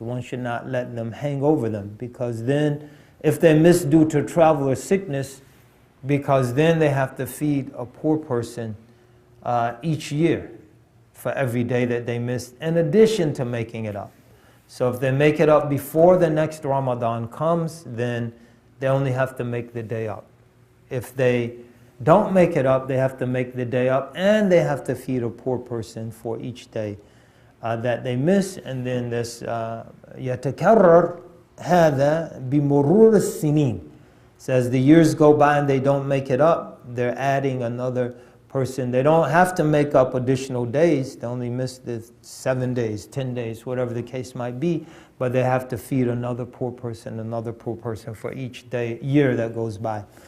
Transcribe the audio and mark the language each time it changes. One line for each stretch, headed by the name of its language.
English: One should not let them hang over them, because then if they miss due to travel or sickness, because then they have to feed a poor person each year for every day that they missed, in addition to making it up. So if they make it up before the next Ramadan comes, then they only have to make the day up. If they don't make it up, they have to make the day up, and they have to feed a poor person for each day that they miss. And then this
Arabic: يَتَكَرَّرْ هَذَا بِمُرُورِ السِّنِينَ.
English: Says the years go by and they don't make it up, they're adding another person. They don't have to make up additional days. They only miss the 7 days, 10 days, whatever the case might be. But they have to feed another poor person for each year that goes by.